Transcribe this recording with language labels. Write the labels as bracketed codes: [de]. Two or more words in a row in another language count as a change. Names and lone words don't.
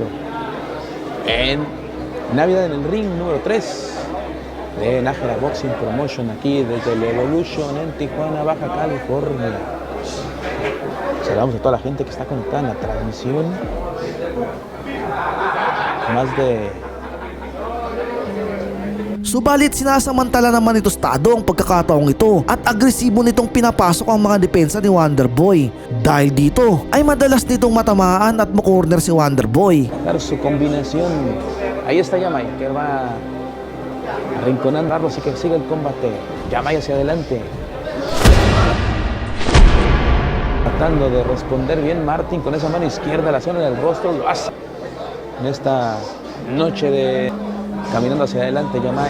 [es] En Navidad en el ring número 3. De Nájera Boxing Promotion aquí desde el Evolution en Tijuana, Baja California. Saludamos a toda la gente que está conectada en la transmisión. Más de... [tl] Subalit sinasamantala naman ni Tostado ang pagkakataong ito at agresibo nitong pinapasok ang mga depensa ni Wonder Boy. Dahil dito ay madalas nitong matamaan at makorner si Wonder Boy. [es] Su combinación. Ahí está Yamai que va arrinconando y que sigue el combate. Yamai hacia adelante. Tratando de responder bien Martin con esa mano izquierda, la zona del rostro, lo hace. En esta noche de caminando hacia adelante Yamai.